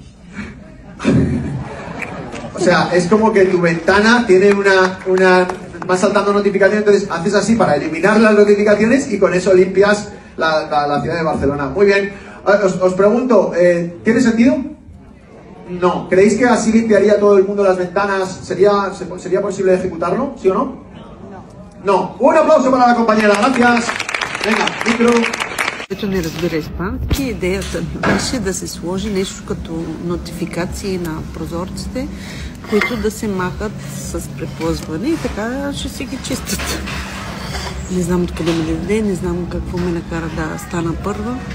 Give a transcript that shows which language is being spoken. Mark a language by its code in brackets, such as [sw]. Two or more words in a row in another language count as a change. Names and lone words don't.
[es] O sea, es como que tu ventana tiene va saltando notificaciones, entonces haces así para eliminar las notificaciones y con eso limpias la ciudad de Barcelona. Muy bien. Os pregunto, ¿tiene sentido? No. ¿Creéis que así limpiaría todo el mundo las ventanas? ¿Sería posible ejecutarlo? ¿Sí o no? No. Un aplauso para la compañera. Gracias. Venga, micro. [bg] Който не разбира испански, идеята беше да се сложи нещо като нотификации на прозорците, които да се махат с преплъзване и така ще си ги чистят. Не знам откъде ме дойде, не знам какво ме накара да стана първа.